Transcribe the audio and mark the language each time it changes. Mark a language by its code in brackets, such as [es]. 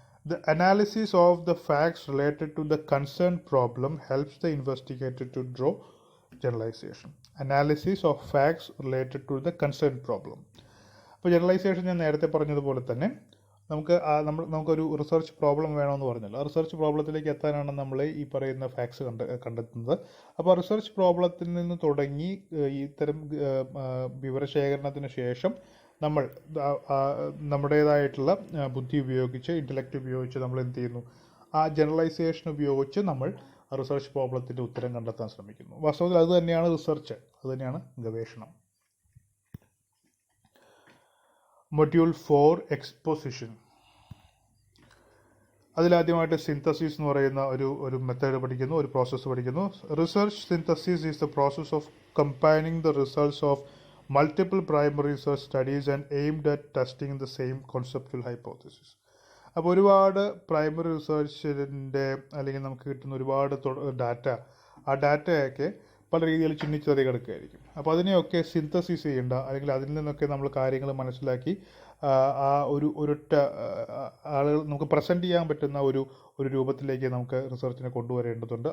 [en] The analysis of the facts related to the concerned problem helps the investigator to draw generalization. Analysis of facts related to the concerned problem. [ml] അപ്പോൾ generalisation ഞാൻ നേരത്തെ പറഞ്ഞതുപോലെ തന്നെ നമുക്കൊരു research problem വേണമെന്ന് പറഞ്ഞല്ലോ. ആ റിസർച്ച് പ്രോബ്ലത്തിലേക്ക് എത്താനാണ് നമ്മൾ ഈ പറയുന്ന ഫാക്ട്സ് കണ്ടെത്തുന്നത്. അപ്പോൾ റിസർച്ച് പ്രോബ്ലത്തിൽ നിന്ന് തുടങ്ങി ഇത്തരം വിവരശേഖരണത്തിന് ശേഷം നമ്മൾ നമ്മുടേതായിട്ടുള്ള ബുദ്ധി ഉപയോഗിച്ച്, ഇൻ്റലക്റ്റ് ഉപയോഗിച്ച് നമ്മൾ എന്ത് ചെയ്യുന്നു, ആ ജനറലൈസേഷൻ ഉപയോഗിച്ച് നമ്മൾ റിസർച്ച് പ്രോബ്ലത്തിൻ്റെ ഉത്തരം കണ്ടെത്താൻ ശ്രമിക്കുന്നു. വാസ്തവത്തിൽ അത് തന്നെയാണ് റിസർച്ച്, അത് തന്നെയാണ് ഗവേഷണം. [en] Module 4 exposition. [ml] അതിലാദ്യമായിട്ട് സിന്തസിസ് എന്ന് പറയുന്ന ഒരു മെത്തേഡ് പഠിക്കുന്നു, ഒരു പ്രോസസ്സ് പഠിക്കുന്നു. [en] Research synthesis is the process of combining the results of multiple primary research studies and aimed at testing the same conceptual hypothesis. [ml] അപ്പോൾ ഒരുപാട് പ്രൈമറി റിസർച്ചിൻ്റെ അല്ലെങ്കിൽ നമുക്ക് കിട്ടുന്ന ഒരുപാട് ഡാറ്റ, ആ ഡാറ്റയൊക്കെ പല രീതിയിൽ ചിന്നിച്ചെറി കിടക്കുകയായിരിക്കും. അപ്പോൾ അതിനെയൊക്കെ സിന്തസിസ് ചെയ്യേണ്ട, അല്ലെങ്കിൽ അതിൽ നിന്നൊക്കെ നമ്മൾ കാര്യങ്ങൾ മനസ്സിലാക്കി ആ ഒരൊറ്റ ആളുകൾ നമുക്ക് പ്രസൻറ്റ് ചെയ്യാൻ പറ്റുന്ന ഒരു രൂപത്തിലേക്ക് നമുക്ക് റിസർച്ചിനെ കൊണ്ടുവരേണ്ടതുണ്ട്.